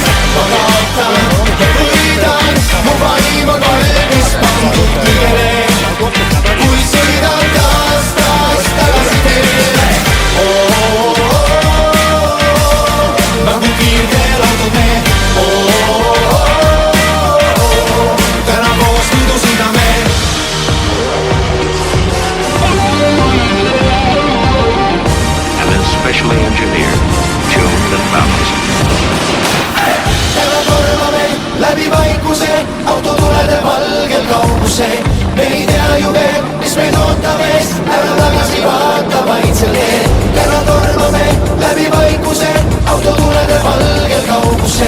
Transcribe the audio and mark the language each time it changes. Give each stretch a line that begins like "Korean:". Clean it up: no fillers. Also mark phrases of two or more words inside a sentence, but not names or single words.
Estonian: Ma kaotan ja võidan, mu vaim on valmis pandud kõigele, kui sõidan taas tagasi teele. Nagu kiirteelautod me, täna koos võidusõidame.
English: And then specially engineered, tuned and balanced.
Estonian: Täna tormame läbi vaikuse, autotulede valgel kauguse. Me ei tea ju veel, mis meid ootab ees, ära tagasi vaata vaid seal teel. Täna tormame läbi vaikuse, autotulede valgel kauguse.